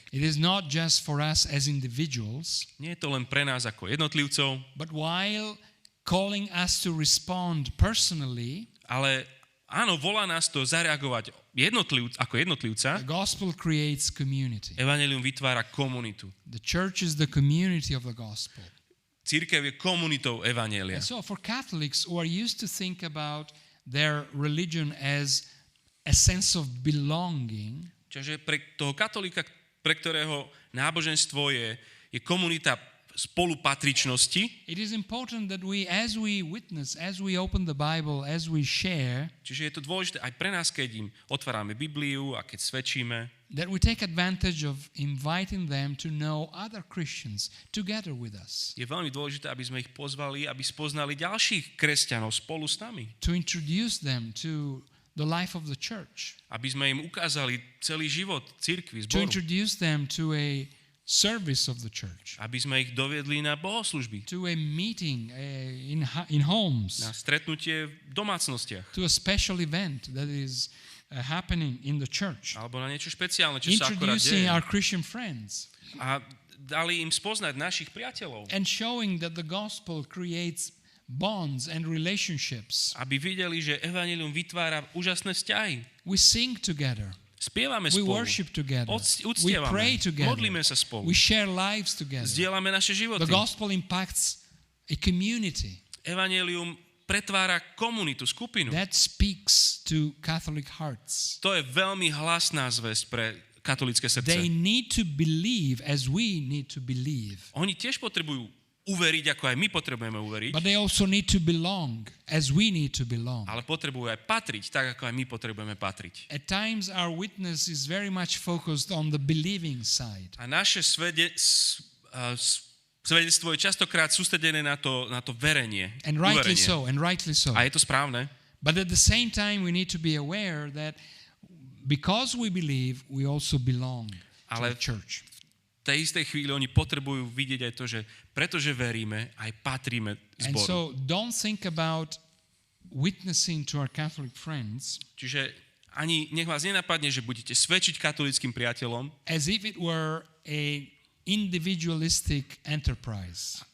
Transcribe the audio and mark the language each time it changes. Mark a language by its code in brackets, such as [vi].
[en] It is not just for us as individuals, [sk] Nie je to len pre nás ako jednotlivcov, [en] but while calling us to respond personally, [sk] ale áno, volá nás to zareagovať ako jednotlivca. [en] the gospel creates community. [sk] Evanjelium vytvára komunitu. [en] The church is the community of the gospel. [sk] cirkev je komunitou evanjelia. [en] And so for Catholics who are used to think about their religion as a sense of belonging, [sk] Čiže pre toho katolíka, pre ktorého náboženstvo je komunita spolupatričnosti, [en] it is important that we, as we witness, as we open the Bible, as we share, [sk] čiže je to dôležité aj pre nás, keď im otvárame Bibliu a keď svedčíme, [en] that we take advantage of inviting them to know other Christians together with us, [sk] je veľmi dôležité, aby sme ich pozvali, aby spoznali ďalších kresťanov spolu s nami. [en] to introduce them to the life of the church, [sk] Aby sme im ukázali celý život cirkvi, [en] to [sk] zboru. [en] introduce them to a service of the church, [sk] Aby sme ich doviedli na bohoslúžby, [en] to a meeting in homes, [sk] na stretnutie v domácnostiach. [en] to a special event that is happening in the church, [sk] Alebo na niečo špeciálne, čo sa akorát [en] introducing [sk] deje. [en] our Christian friends [sk] A dali im spoznať našich priateľov. [en] and showing that the gospel creates bonds and relationships. [sk] Aby videli, že evanjelium vytvára úžasné vzťahy. [en] We sing together. [sk] Spievame [en] We worship together. We [sk] Uctievame. [en] pray together. [sk] Modlíme sa spolu. [en] We share lives together. [sk] Zdieľame naše životy. [en] The gospel impacts a community. [sk] Evanjelium pretvára komunitu, skupinu. [en] That speaks to Catholic hearts. [sk] To je veľmi hlasná zvesť pre katolické srdce. [en] They need to believe as we need to believe. [sk] Oni tiež potrebujú uveriť, ako aj my potrebujeme uveriť, [en] But they also need to belong as we need to belong. [sk] ale potrebujú aj patriť, tak ako aj my potrebujeme patriť. [en] At times our witness is very much focused on the believing side. [sk] A naše svedectvo je častokrát sústredené na to verenie, [en] And rightly [sk] uverenie. [en] so, and rightly so. [sk] A je to správne, [en] But at the same time we need to be aware that because we believe, we also belong to [sk] Ale- [en] the church. [sk] v tej istej chvíli oni potrebujú vidieť aj to, že pretože veríme, aj patríme [en] And [sk] zboru. [en] so don't think about witnessing to our Catholic friends [sk] Čiže ani nech vás nenapadne, že budete svedčiť katolíckym priateľom [en] as if it were a individualistic enterprise.